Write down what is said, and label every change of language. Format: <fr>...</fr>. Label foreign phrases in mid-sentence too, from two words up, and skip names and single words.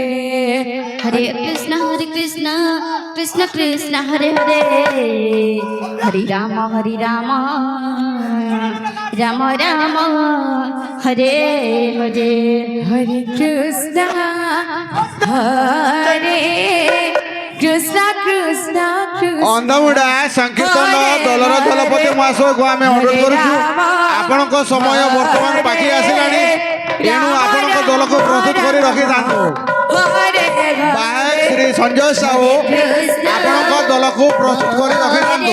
<sa>हरे कृष्ण कृष्ण कृष्ण हरे हरे हरे राम राम राम हरे हरे हरे कृष्ण कृष्ण कृष्ण</sa> <or>ଅନ୍ଧମୁଡ଼ା ସଂକୀର୍ତ୍ତନ ଦଳର ଦଳପତି ମହାଶୟକୁ ଆମେ ଅନୁରୋଧ କରୁଛୁ ଆପଣଙ୍କ ସମୟ ବର୍ତ୍ତମାନ ପାଖେଇ ଆସିଲାଣି ତେଣୁ ଆପଣଙ୍କ ଦଳକୁ ପ୍ରସ୍ତୁତ କରି ରଖିଥାନ୍ତୁ। ବାହାକ ଶ୍ରୀ ସଞ୍ଜୟ ସାହୁ ଆପଣଙ୍କ ଦଳକୁ ପ୍ରସ୍ତୁତ କରି ରଖିଥାନ୍ତୁ।</or>